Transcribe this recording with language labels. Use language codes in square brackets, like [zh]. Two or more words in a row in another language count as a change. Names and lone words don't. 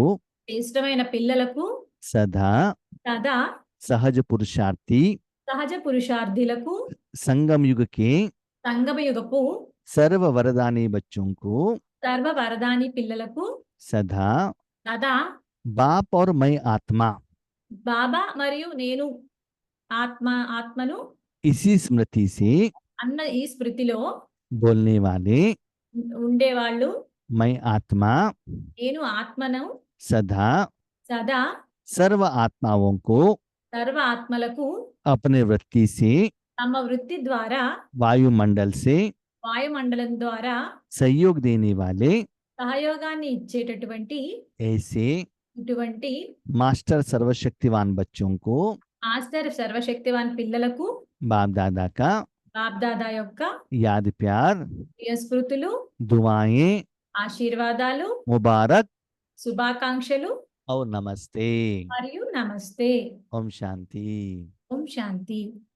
[te] శ్రేష్టమైన పిల్లలకు [hi] सदा [te] సదా [hi] सहज पुरुषार्थी [te] సహజ పురుషార్థులకు [hi] संगम युग के [te] సంగమయుగపు [hi] सर्व वरदानी बच्चों को [te] సర్వ వరదాని పిల్లలకు [hi] सदा [te] సదా [hi] बाप और मैं आत्मा [te] బాబా మరియు నేను ఆత్మను [hi] इसी स्मृति से [te] అన్న ఈ స్మృతిలో [hi] बोलने वाले [te] ఉండేవాళ్ళు [hi] मैं आत्मा [te] నేను ఆత్మను [hi] सदा [te] సదా [hi] सर्व आत्माओं को [te] సర్వ ఆత్మలకు [hi] अपने वृत्ति से [te] తమ వృత్తి ద్వారా [hi] वायुमंडल से [te] వాయుమండలం ద్వారా [hi] सहयोग देने वाले [te] సహయోగాన్ని ఇచ్చేటటువంటి [hi] ऐसे [te] ఇటువంటి [hi] मास्टर सर्वशक्तिवान बच्चों को [te] మాస్టర్ సర్వశక్తివాన్ పిల్లలకు [hi] बाप दादा का [te] బాప్దాదా యొక్క [hi] याद प्यार [te] ప్రియ స్మృతులు, [hi] दुआएं [te] ఆశీర్వాదాలు, [hi] मुबारक [te] శుభాకాంక్షలు [hi] और नमस्ते। [te] మరియు నమస్తే. [hi] ओम शांति। [te] ఓం శాంతి.